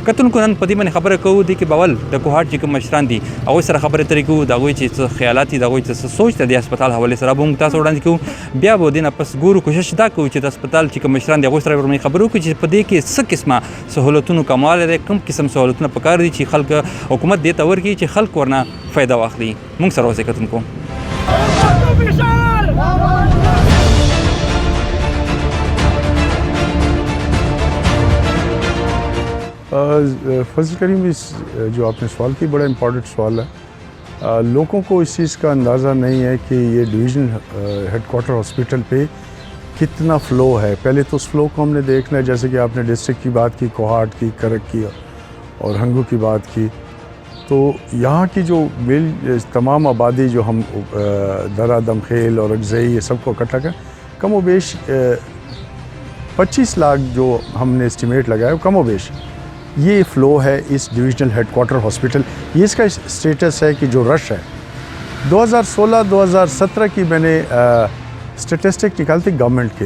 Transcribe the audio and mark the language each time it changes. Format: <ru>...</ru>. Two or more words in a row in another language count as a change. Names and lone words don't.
<ps>کتونکو نن په دې باندې خبره کوو دې کې به اول د کوهاټ چې کوم مشران دي هغوی سره خبرې اترې کوو د هغوی چې څه خیالات دي د هغوی څه سوچ دی د هسپتال حوالې سره به موږ تاسو وړاندې کوو. بیا به دې نه پس ګورو کوشش دا کوو چې د هسپتال چې کوم مشران دي هغوی سره به خبرې وکړو چې په دې کې څه قسمه سهولتونو کموالی دی کوم قسم سهولتونه پکار دي چې خلک حکومت دې ته ورکړي چې خلک ورنه فایده واخلي. موږ سره اوسئ کتونکو.</ps> <ur>فضل کریم اس جو آپ نے سوال کی بڑا امپورٹنٹ سوال ہے. لوگوں کو اس چیز کا اندازہ نہیں ہے کہ یہ</ur> <en>division headquarter hospital</en> <ur>پے کتنا فلو ہے. پہلے تو اس فلو کو ہم نے دیکھنا ہے جیسے کہ آپ نے ڈسٹرکٹ کی بات کی کوہاٹ کی کرک کی اور ہنگو کی بات کی. تو یہاں کی جو تمام آبادی جو ہم درہ دمخیل اور اگزئی یہ سب کو اکٹھا کر کم و بیش 25 لاکھ جو ہم نے اسٹیمیٹ لگایا کم و بیش یہ فلو ہے اس</ur> <en>divisional headquarter hospital.</en> <ur>یہ اس کا اسٹیٹس ہے کہ جو رش ہے 2016-2017 کی میں نے اسٹیٹسٹک نکالی تھی گورنمنٹ کے.</ur>